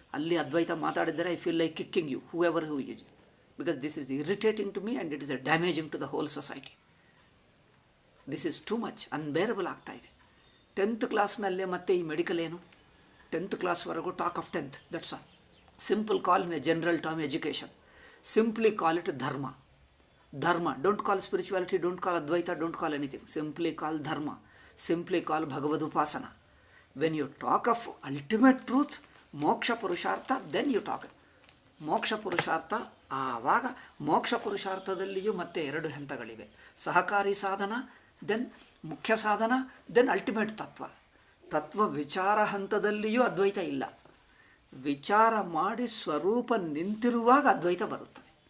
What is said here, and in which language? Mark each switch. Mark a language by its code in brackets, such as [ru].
[kn] ಅಲ್ಲಿ ಅದ್ವೈತ ಮಾತಾಡಿದರೆ [en] I feel like kicking you, whoever who uses, because this is irritating to me and it is a damaging to the whole society. This is too much, [kn] unbearable ಆಗ್ತಾ ಇದೆ. 10th ಕ್ಲಾಸ್ನಲ್ಲೇ ಮತ್ತೆ ಈ medical ಏನು? [en] 10th ಕ್ಲಾಸ್ವರೆಗೂ talk of 10th, that's all. Simple call in a general term education, simply call it dharma. Dharma, don't call spirituality, don't call Advaita, don't call anything. Simply call Dharma, simply call Bhagavad Upasana. When you talk of ultimate truth, Moksha Purushartha, then you talk. [kn] Moksha Purushartha, ಆವಾಗ ಮೋಕ್ಷ ಪುರುಷಾರ್ಥದಲ್ಲಿಯೂ ಮತ್ತೆ 2 ಹಂತಗಳಿವೆ. ಸಹಕಾರಿ ಸಾಧನ, then ಮುಖ್ಯ ಸಾಧನ, then ultimate ತತ್ವ. ತತ್ವ ವಿಚಾರ ಹಂತದಲ್ಲಿಯೂ ಅದ್ವೈತ ಇಲ್ಲ. ವಿಚಾರ ಮಾಡಿ ಸ್ವರೂಪ ನಿಂತಿರುವಾಗ ಅದ್ವೈತ ಬರುತ್ತದೆ.